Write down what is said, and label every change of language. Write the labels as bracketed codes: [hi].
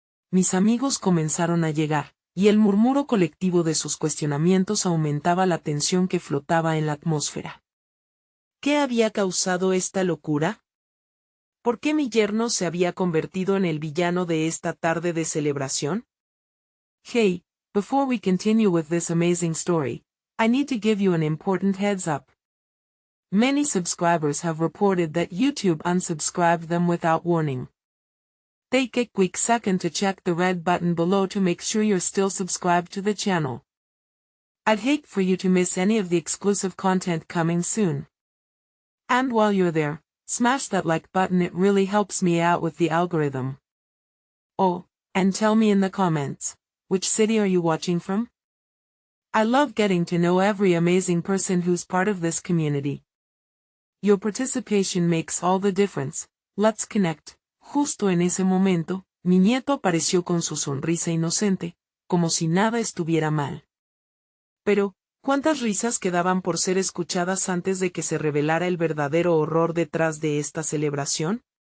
[es] Mis amigos comenzaron a llegar, y el murmuro colectivo de sus cuestionamientos aumentaba la tensión que flotaba en la atmósfera. ¿Qué había causado esta locura? ¿Por qué mi yerno se había convertido en el villano de esta tarde de celebración? [en] Hey, before we continue with this amazing story, I need to give you an important heads up. Many subscribers have reported that YouTube unsubscribed them without warning. Take a quick second to check the red button below to make sure you're still subscribed to the channel. I'd hate for you to miss any of the exclusive content coming soon. And while you're there, smash that like button, it really helps me out with the algorithm. Oh, and tell me in the comments, which city are you watching from? I love getting to know every amazing person who's part of this community. Your participation makes all the difference. Let's connect. [es] Justo en ese momento, mi nieto apareció con su sonrisa inocente, como si nada estuviera mal. Pero, ¿cuántas risas quedaban por ser escuchadas antes de que se revelara el verdadero horror detrás de esta celebración?